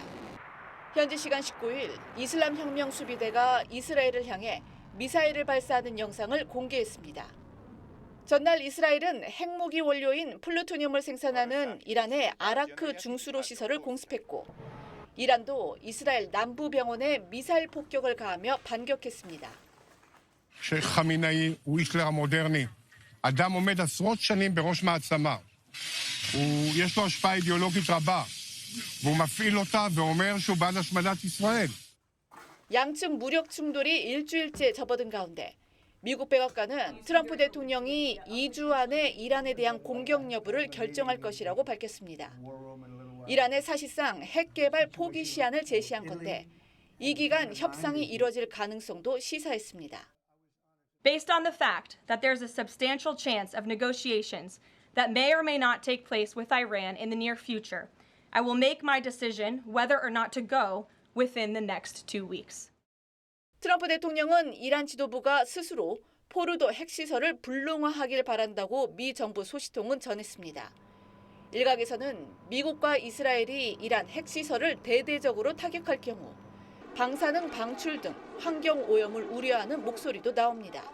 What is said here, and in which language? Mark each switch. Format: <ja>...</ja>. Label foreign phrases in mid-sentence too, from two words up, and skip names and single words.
<ko>현지 시간 19일 이슬람 혁명 수비대가 이스라엘을 향해 미사일을 발사하는 영상을 공개했습니다. 전날 이스라엘은 핵무기 원료인 플루토늄을 생산하는 이란의 아라크 중수로 시설을 공습했고 이란도 이스라엘 남부 병원에 미사일 폭격을 가하며 반격했습니다.</ko> <he>שייח' חמינאי הוא היטלר המודרני. אדם עומד עשרות שנים בראש מעצמה. יש לו השפעה אידיאולוגית רבה, והוא מפעיל אותה ואומר שהוא בעד השמדת ישראל.</he> <ko>양측 무력 충돌이 일주일째 접어든 가운데 미국 백악관은 트럼프 대통령이 2주 안에 이란에 대한 공격 여부를 결정할 것이라고 밝혔습니다. 이란은 사실상 핵 개발 포기 시한을 제시한 건데 이 기간 협상이 이뤄질 가능성도 시사했습니다.</ko> <en>Based on the fact that there's a substantial chance of negotiations that may or may not take place with Iran in the near future, I will make my decision whether or not to go within the next 2 weeks.</en> <ko>트럼프 대통령은 이란 지도부가 스스로 포르도 핵시설을 불능화하길 바란다고 미 정부 소식통은 전했습니다. 일각에서는 미국과 이스라엘이 이란 핵시설을 대대적으로 타격할 경우 방사능 방출 등 환경 오염을 우려하는 목소리도 나옵니다.</ko>